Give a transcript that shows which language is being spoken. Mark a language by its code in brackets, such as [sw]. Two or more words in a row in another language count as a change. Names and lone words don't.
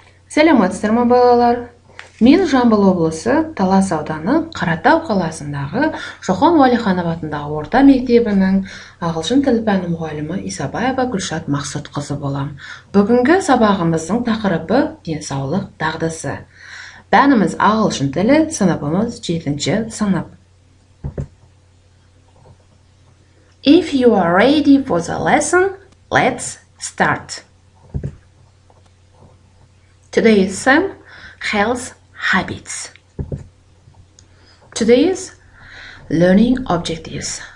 [kk] Сәлеметсіздер ме балалар? Мен Жамбыл облысы Талас ауданы Қаратау қаласындағы Ш.Уалиханов атындағы орта мектебінің ағылшын тілі пәні мұғалімі Исабаева Гүлшат Мақсұтқызы болам. Бүгінгі сабағымыздың тақырыбы денсаулық дағдысы. Пәніміз ағылшын тілі, сыныбымыз 7-ші сынып. [en] If you are ready for the lesson, let's start. Today's theme, health habits. Today's learning objectives.